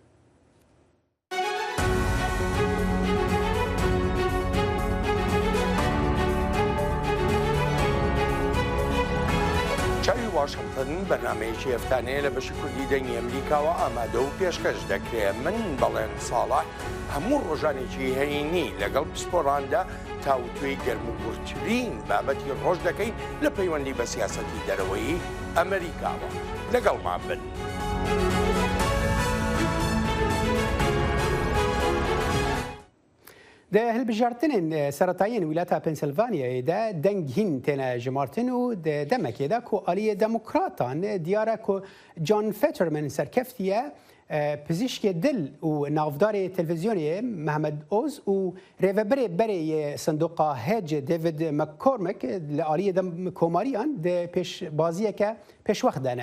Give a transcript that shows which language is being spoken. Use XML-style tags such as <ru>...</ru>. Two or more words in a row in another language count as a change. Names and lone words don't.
<ckb>واشنگتن بەنامەیەکی هەفتانەیە لە بەشی کوردی دەنگی ئەمریکاوە ئامادە و پێشکەش دەکرێت من بەڵێن ساڵح هەموو ڕۆژانێکی هەینی لەگەڵ پسپۆراندا تاوتوێی گەرموگورترین بابەتی ڕۆژ دەکەین لە پەیوەندی بە سیاسەتی دەرەوەی ئەمریکاوە لەگەڵمان بن.</ckb> <ku>ده هەلبژارتنên سەرەتاییên ویلata Pensilvanyayê de deng hîn têne jimartin û demekê de ku aliyê demokratan diyara ku John Fetterman serkeftiye pizîşkê dil û navdarê televizyonê Mehmed Oz û rêveberê berê sindoqa hêc David McCormick li aliyê komariyan de pêşbaziyeke pêşwex dene.</ku>